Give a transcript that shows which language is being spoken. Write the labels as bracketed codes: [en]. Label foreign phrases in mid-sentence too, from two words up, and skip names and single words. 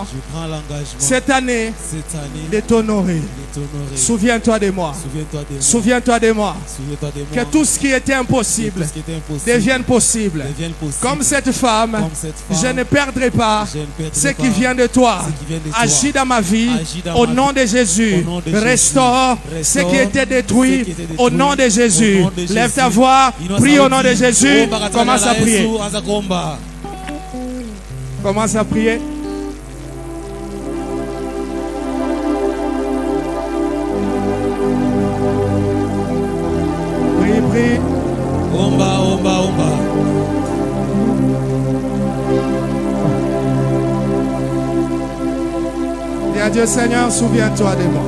[fr] je prends l'engagement cette année cette année de t'honorer. de t'honorer. Souviens-toi de moi. Souviens-toi de moi. Souviens-toi de moi. Souviens-toi de moi. Que tout ce qui était impossible Tout ce qui était impossible devienne possible. devienne possible. Comme cette femme, Comme cette femme, je ne perdrai pas je ne perdrai ce pas qui vient de toi. ce qui vient de toi. Agis dans ma vie Agis dans au ma nom vie. de Jésus. Au nom de Jésus. Restaure ce qui était détruit ce qui était détruit. au nom de Jésus. Au nom de Jésus. Lève ta voix, [sw] Inua [fr] prie au nom [sw] sauti. [fr] de Jésus. [sw] Omba katika [fr] Commence [sw] jina [fr] à [sw] la [fr] prier. [sw] Yesu, anza kuomba. [fr] Commence à prier. Prie, prie. [sw] Omba, omba, omba. [fr] Dis à Dieu, Seigneur, souviens-toi de moi.